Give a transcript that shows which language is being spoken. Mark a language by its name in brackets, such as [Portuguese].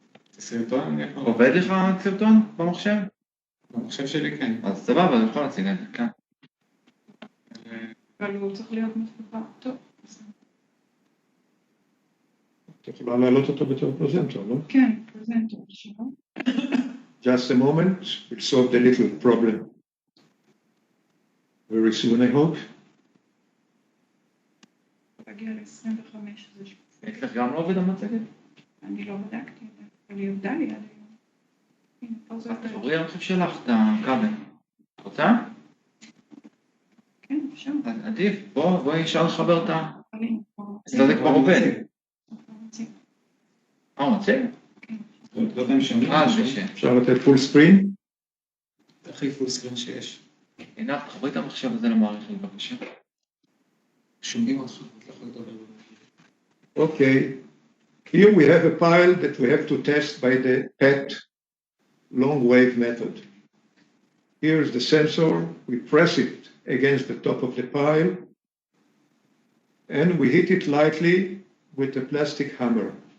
[Hebrew] את הסרטון אני יכול... עובד לך סרטון במחשב? במחשב שלי כן. אז סבבה, אני יכול להציג את זה, כן. אבל הוא צריך להיות מחובר. טוב. אתה יכולה להעלות אותו בתור פרזנטור, לא? כן, פרזנטור שלו. [English] Just a moment, we'll solve the little problem very soon, I hope. [Hebrew] תגיע ל-25, זה שקוף. אצלך גם לא עובד המצגת? אני לא בדקתי את זה, אבל היא עובדה לי עד היום. הנה, פה זה עובד. תחברי המחשב שלך את הכבל. את רוצה? כן, אפשר. עדיף, בואי אפשר לחבר את ה... אצלו זה כבר עובד. הוא מציג? כן. לא יודע אם שומעים. אפשר לתת full screen? זה הכי full screen שיש. עינת, תחברי את המחשב הזה למערכת, בבקשה. שומעים אותך, את לא יכולה לדבר. [English] Okay, here we have a pile that we have to test by the PET long wave method. Here's the sensor, we press it against the top of the pile, and we hit it lightly with a plastic hammer.